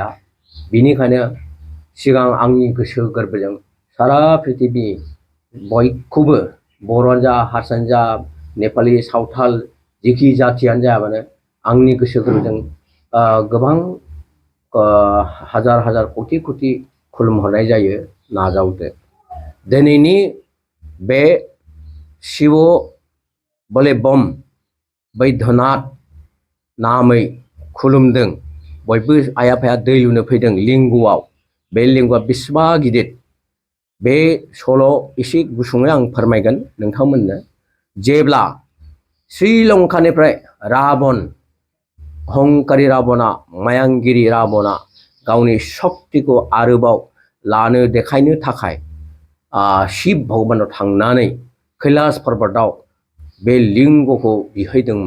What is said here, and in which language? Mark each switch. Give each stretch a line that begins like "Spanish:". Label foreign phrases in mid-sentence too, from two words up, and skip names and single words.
Bodo: बिनिखायनो सिगां आंनि गोसो गोरबोजों सारा पृथिबि बयखौबो बर'आनो जा हारसायानो जा नेपालि सावथाल जिखि जाथियानो जाया मानो आंनि गोसो गोरबोजों गोबां हाजार हाजार कौटि कौटि खुलुमहरनाय जायो। नाजावदो दिनैनि बे शिव बलबम बैद्यनाथ नामै खुलुमदों बयबो आइ आफाया दै लुनो फैदों लिंगआव। बे लिंगआ बेसेबा गिदिर बे सल' एसे गुसुङै आं फोरमायगोन नोंथांमोननो। जेब्ला श्रीलंकानिफ्राय राबन अहंकारि राबना मायांगिरि राबना गावनि शक्तिखौ आरोबाव लानो देखायनो थाखाय शिव भगबानाव थांनानै कैलाश पर्बतआव बे लिंगखौ बिहैदोंमोन।